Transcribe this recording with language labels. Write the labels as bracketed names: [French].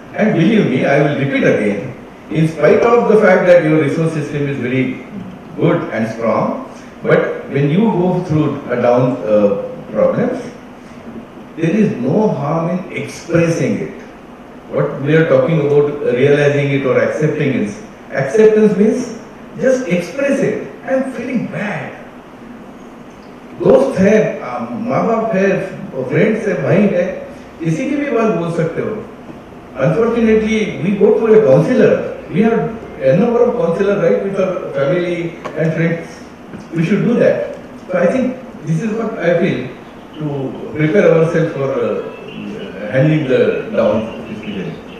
[English] And believe me, I will repeat again, in spite of the fact that your resource system is very good and strong, but when you go through down problems, there is no harm in expressing it. What we are talking about, realizing it or accepting it. Acceptance means just express it. I am feeling bad. [Hindi] दोस्त है, माँ बाप है, friends है, भाई है, किसी की भी बात बोल सकते हो. [English] Unfortunately, we go to a counselor. We have a number of counselors, right, with our family and friends. We should do that. So I think this is what I feel to prepare ourselves for handling the downs, especially.